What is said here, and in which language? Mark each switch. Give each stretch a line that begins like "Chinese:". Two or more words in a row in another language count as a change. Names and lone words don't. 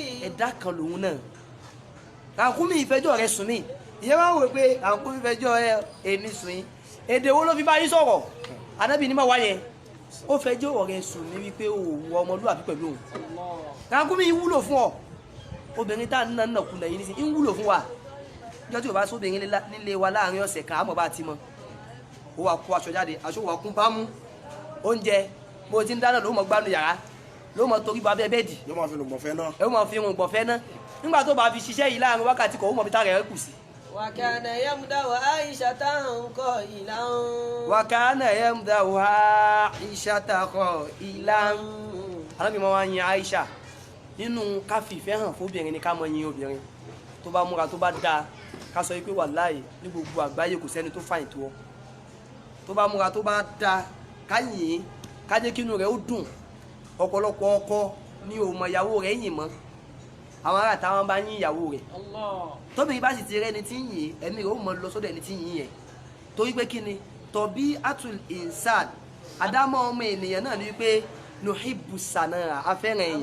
Yoruba: ẹ̀dá kan lòun náà ràkúnmí ìfẹjọ́ rẹ̀ sùn mí ìyẹn wá wò pé ràkúnmí ìfẹjọ́ èmi sùn yín èdè wo ló fi bá yín sọ̀rọ̀ ànábì ní má wá yẹn ó fẹjọ́ rẹ̀ sùn ní wípé òwò ọmọlúwàbí pẹ̀lú òun ràkúnmí wúlò fún ọ obìnrin tá nínú náà kùnà yìí nísìnyí ń wúlò fún wa ìjọ tí o bá sóbìnrin nílé wa láàrin ọ̀sẹ̀ kan àmọ́ bá ti mọ ó wà kó aṣọ jáde aṣọ wà kún bámú oúnjẹ bó ti ń dáná ló mọ gbánu yàrá ló mọ torí bá bẹ́ẹ̀ bẹ́ẹ̀dì yóò máa fi rùn gbọ̀nfẹ́ náà. ẹ ó mọ fi rùn gbọ̀nfẹ́ náà nígbà tó bá fi ṣiṣẹ́ yìí láàrin wákàtí kan ó mọ bí tá rẹ̀ kù sí.
Arabic: وكان يمدح عائشة قائلا. وكان يمدح عائشة قائلا.
Yoruba: alábìmọ wa yin Aisha nínú ká fi ìfẹ́ hàn fóbìnrin ni ká mọ yin obìnrin tó bá múra tó bá dáa ká sọ pé wàláhì ní gbogbo àgbáyé kò sẹ́ni tó fàyìn tó ọ tó bá múra tó bá dáa ká yìn ká jẹ́ kínú rẹ̀ ó dùn ọ̀pọ̀lọpọ̀ ọkọ ní ò mọ ìyàwó rẹ̀ yìn mọ́ àwọn ará táwọn bá yìn ìyàwó rẹ̀ tóbìnrin bá sì ti rẹ́ni tí ń yìn ẹ̀mí rẹ̀ ó mọ lọ sódò ẹni tí ń yìn yẹn torí pé kí ni tọ̀bí atul insan àdámọ́ ọmọ ènìyàn náà ni wípé
Arabic: نحب الثناء
Yoruba: afẹ́ràn ẹ̀yìn.